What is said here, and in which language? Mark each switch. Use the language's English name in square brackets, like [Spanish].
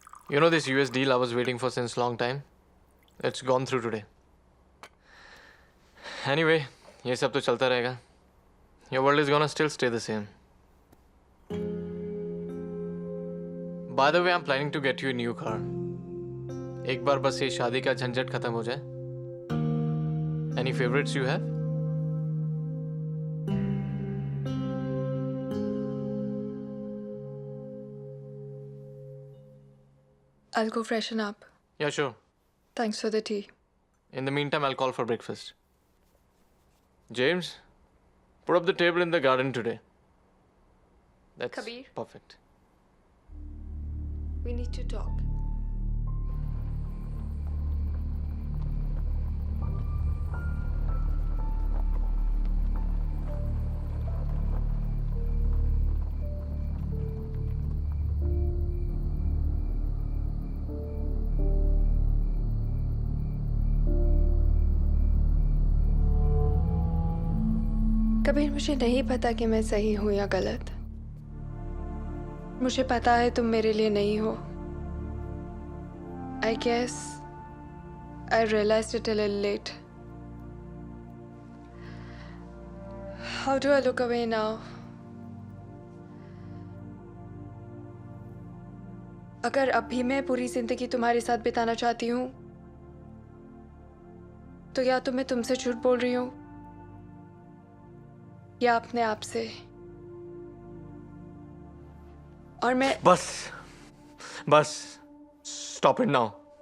[English] You know this US deal I was waiting for since long time? It's gone through today. Anyway, [Hindi] ये सब तो चलता रहेगा. [English] Your world is gonna still stay the same. By the way, I'm planning to get you a new car. [Hindi] एक बार बस ये शादी का झंझट खत्म हो जाए. [English] Any favorites you have? I'll go freshen up. Yeah, sure. Thanks for the tea. In the meantime, I'll call for breakfast. James, put up the table in the garden today. That's Kabir. perfect. We need to talk. [Hindi] Kabir, मुझे नहीं पता कि मैं सही हूं या गलत. मुझे पता है तुम मेरे लिए नहीं हो. [English] I guess I realized it a little late. How do I look away now? [Hindi] अगर अब भी मैं पूरी जिंदगी तुम्हारे साथ बिताना चाहती हूँ तो या तो मैं तुमसे झूठ बोल रही हूँ या अपने आप से. और मैं बस [English] stop it now.